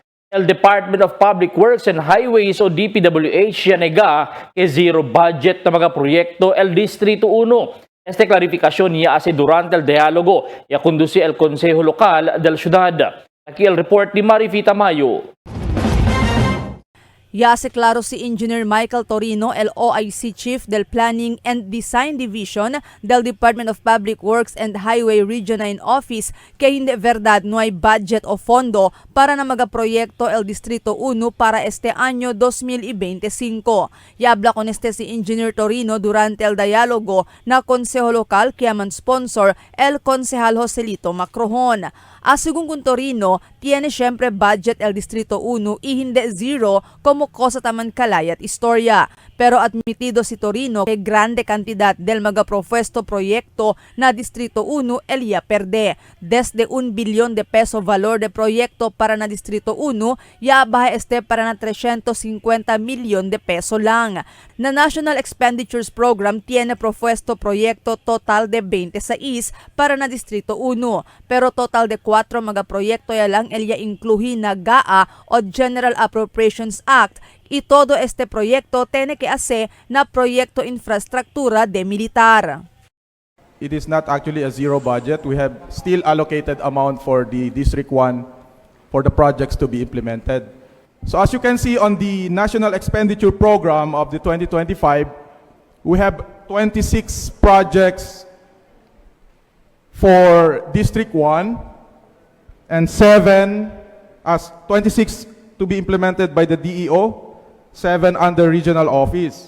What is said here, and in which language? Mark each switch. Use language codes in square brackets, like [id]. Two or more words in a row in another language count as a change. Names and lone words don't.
[cbk] El Department of Public Works and Highways o DPWH yanega que zero budget na mga proyekto el Distrito 1. Esta clarificación ya hace durante el diálogo ya conduce el Consejo Local de la ciudad. Aquí el report ni Marifita Mayo. Ya hace claro si Engineer Michael Torino, el OIC Chief del Planning and Design Division del Department of Public Works and Highway Region 9 Office que hindi verdad no hay budget o fondo para na mga proyekto el Distrito 1 para este año 2025. Y habla con este si Engineer Torino durante el diálogo na Consejo Local que aman sponsor el Concejal Joselito Macrojon. Según con Torino, tiene siempre budget el Distrito 1 y hindi zero como cosa taman kalayat istorya. Pero admitido si Torino que grande cantidad del mga propuesto proyecto na Distrito 1 elia perde. Desde 1 billion de peso valor de proyecto para na Distrito 1, ya baja este para na 350 milyon de peso lang. Na National Expenditures Program tiene propuesto proyecto total de 26 para na Distrito 1. Pero total de 4 mga proyekto ya lang elia incluhi na GAA o General Appropriations Act. Y todo este proyecto tiene que hacer na proyecto infraestructura de militar. [en] It is not actually a zero budget. We have still allocated amount for the District 1 for the projects to be implemented. So as you can see on the National Expenditure Program of the 2025, we have 26 projects for District 1 and 7 as 26 to be implemented by the DEO, 7 under regional office.